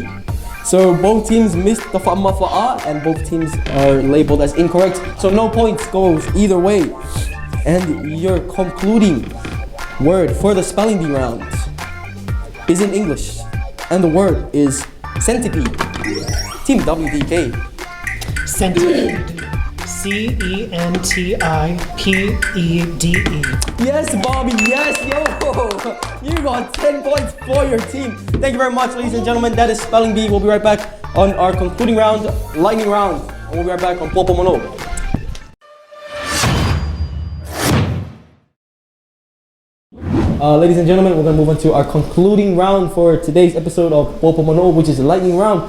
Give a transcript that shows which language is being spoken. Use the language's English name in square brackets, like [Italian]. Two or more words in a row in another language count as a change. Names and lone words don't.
[English] So both teams missed the Fa'mafa'a, and both teams are labeled as incorrect. So no points goes either way. And your concluding word for the spelling bee round is in English, and the word is centipede. Team WDK. Centipede. C-E-N-T-I-P-E-D-E. Yes, Bobby, yes, yo! You got 10 points for your team. Thank you very much, ladies and gentlemen. That is Spelling Bee. We'll be right back on our concluding round, lightning round. And we'll be right back on Po Po Mano'o. Ladies and gentlemen, we're going to move on to our concluding round for today's episode of Po Po Mano'o, which is lightning round.